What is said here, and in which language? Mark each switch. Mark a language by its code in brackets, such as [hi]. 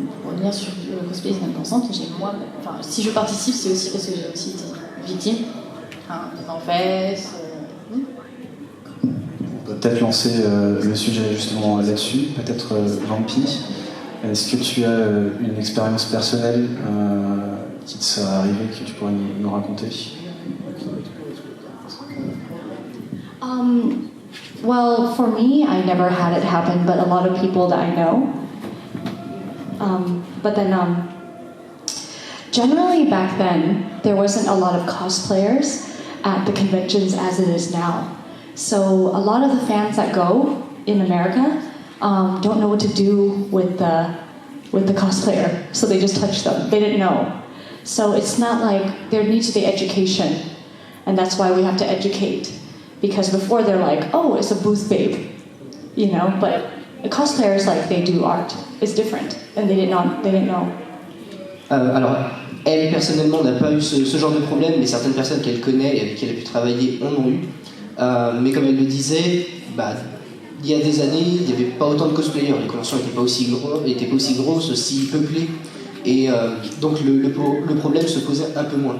[fr] revenir sur le cosplay non consent, si je participe, c'est aussi parce que j'ai aussi été victime, en fait. On peut peut-être lancer le sujet justement là-dessus, peut-être Vampi. Est-ce que tu as une expérience personnelle qui te serait arrivée que tu pourrais nous raconter? [en] Well, for me, I never had it happen, but a lot of people that I know. But then, generally back then, there wasn't a lot of cosplayers at the conventions as it is now. So a lot of the fans that go in America don't know what to do with the cosplayer, so they just touch them. They didn't know. So it's not like there needs to be education, and that's why we have to educate. Because before they're like, oh, it's a booth babe, you know. But the cosplayers, like, they do art. It's different, and they didn't know. [fr] Alors, elle personnellement n'a pas eu ce genre de problème, mais certaines personnes qu'elle connaît et avec qui elle a pu travailler en ont eu. Mais comme elle le disait, il y a des années, il n'y avait pas autant de cosplayers, les conventions n'étaient pas aussi grosses, aussi peuplées, et donc le problème se posait un peu moins.